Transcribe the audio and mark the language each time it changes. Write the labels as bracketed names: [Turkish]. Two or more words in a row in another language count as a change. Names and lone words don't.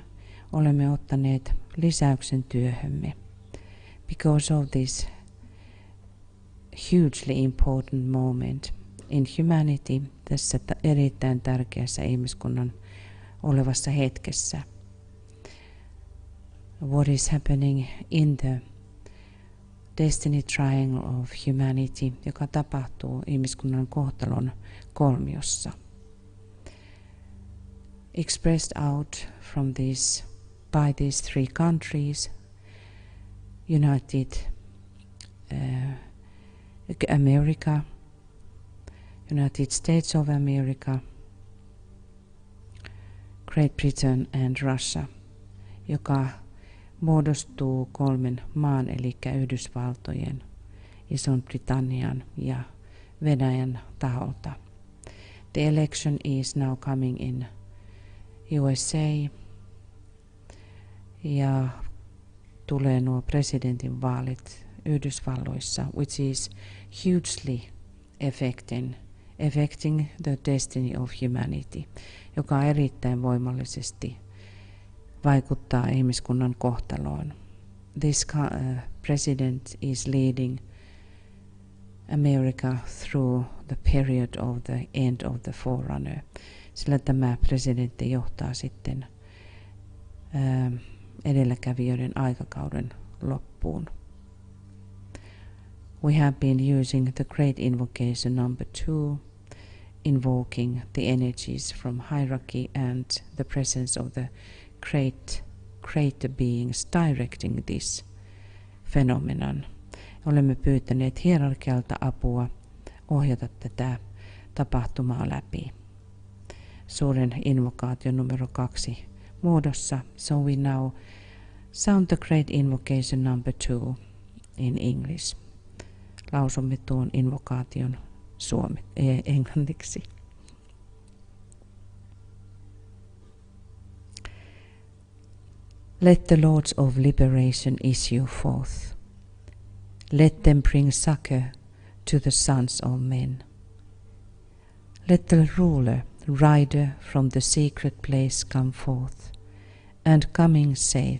[Finnish] Olemme ottaneet lisäyksen työhömme [English] because of this hugely important moment in humanity, [Finnish] tässä erittäin tärkeässä ihmiskunnan olevassa hetkessä. [English] What is happening in the destiny triangle of humanity, [Finnish] joka tapahtuu ihmiskunnan kohtalon kolmiossa. [English] Expressed out from this by these three countries, America, United States of America, Great Britain and Russia, [Finnish] joka muodostuu kolmen maan, eli Yhdysvaltojen, Ison-Britannian ja Venäjän taholta. [English] The election is now coming in USA [Finnish] ja tulee nuo presidentin vaalit Yhdysvalloissa, [English] which is hugely affecting the destiny of humanity, [Finnish] joka erittäin voimallisesti vaikuttaa ihmiskunnan kohtaloon. [English] This president is leading America through the period of the end of the forerunner, [Finnish] sillä tämä presidentti johtaa sitten edelläkävijöiden aikakauden loppuun. [English] We have been using the great invocation number 2, invoking the energies from hierarchy and the presence of the greater beings directing this phenomenon. [Finnish] Olemme pyytäneet hierarkialta apua ohjata tätä tapahtumaa läpi. Suuren invokaation numero 2 muodossa. [English] So we now sound the great invocation number 2 in English. [Finnish] Lausumme tuon invokaation englanniksi. [English] Let the lords of liberation issue forth. Let them bring succor to the sons of men. Let the ruler, rider from the secret place come forth, and coming save.